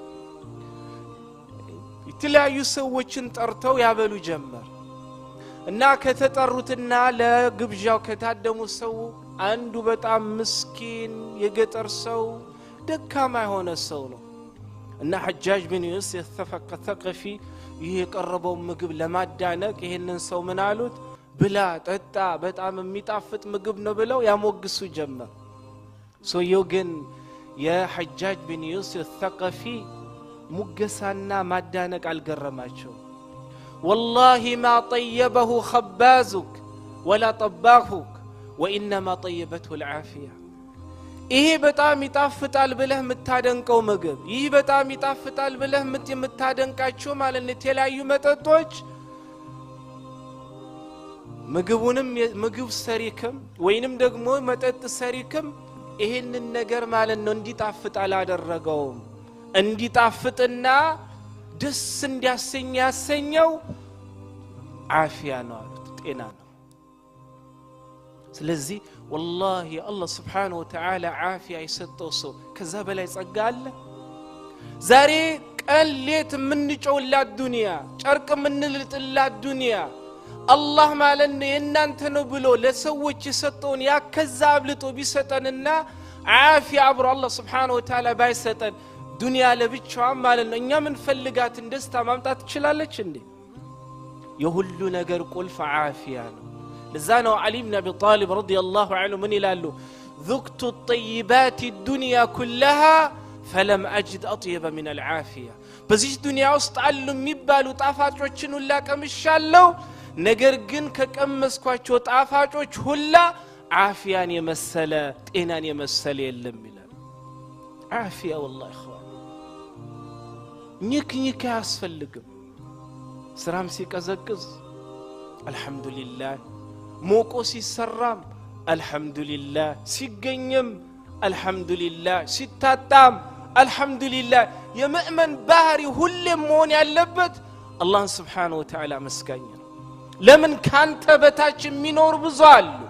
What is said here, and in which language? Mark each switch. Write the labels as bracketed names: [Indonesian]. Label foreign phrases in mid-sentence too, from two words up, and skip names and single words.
[Amharic] የተለያዩ ሰዎችን ጠርተው ያበሉ ጀመር እና ከተጠሩትና ለግብዣው ከታደሙ ሰው አንዱ በጣም ምስኪን የገጠር ሰው ደካማ የሆነ ሰው ነው እና ሐጃጅ ብን ዩሱፍ الثقفي ይሄ የቀረበው ምግብ ለማዳነቅ ይሄንን ሰው ምን አሉት? ብላ ጠጣ በጣም የሚጣፍጥ ምግብ ነው ብለው ያሞግሱ ጀመር። ሰውየው ግን የሐጃጅ ብን ዩሱፍ الثقفي ሙገሳና ማዳነቅ አልገረማቸው። [Arabic] والله ما طيبه خبازك ولا طباخك وانما طيبته العافيه [Amharic] ይሄ በጣም ይጣፍጣል ብለህ የምታደንቀው ምግብ ይሄ በጣም ይጣፍጣል ብለህ የምታደንቃቸው ማለት ነው የተለያዩ መጠጦች ምግብ ሰሪክም ወይንም ደግሞ መጠጥ ሰሪክም ይሄንን ነገር ማለት ነው እንዲጣፍጥ አላደረገውም። እንዲጣፍጥና ደስ እንዲያሰኝ ያሰኘው ዓፊያ ነው አሉት፣ ጤና ነው። ስለዚህ [Arabic] والله الله سبحانه وتعالى [Amharic] ዓፊያ የሰጠው ሰው ከዛ በላይ ጸጋ አለ? ዛሬ ቀሌት የምንጮውላት ዱንያ ጨርቅ የምንልጥላት ዱንያ አላህ ማለት ነው የእናንተ ነው ብሎ ለሰዎች የሰጠውን ያከዛ አብልጦ ቢሰጠንና ዓፊያ አብሮ አላህ [Arabic] سبحانه وتعالى [Amharic] ባይሰጠን ዱንያ ለብቻዋ ማለት ነው እኛ ምን ፈልጋትን ደስታ ማምጣት ትችላለች እንዴ? የሁሉ ነገር ቁልፍ ዓፊያ ነው። ለዛ ነው ዓሊ ብን አቢ ጣሊብ [Arabic] رضي الله عنه [Amharic] ምን ይላሉ? [Arabic] ذقت الطيبات الدنيا كلها فلم أجد أطيب من العافية [Amharic] በዚህ ዱንያ ውስጥ አሉ የሚባሉ ጣፋጮችን ሁላ ቀምሻለሁ ነገር ግን ከቀመስኳቸው ጣፋጮች ሁላ ዓፊያን የመሰለ ጤናን የመሰለ የለም ይላል። ዓፊያ [Arabic] والله اخوان [Amharic] ኒክ ያስፈልግም። ስራም ሲቀዘቅዝ አልহামዱሊላህ ሞቆ ሲሰራም አልহামዱሊላህ ሲገኝም አልহামዱሊላህ ሲታጣም አልহামዱሊላህ የሙእሚን ባህሪ ሁሌም መሆን ያለበት አላህ [Arabic] سبحانه وتعالى [Amharic] መስጋኝ ነው። ለምን ካንተ በታች የሚኖር ብዙ አሉ።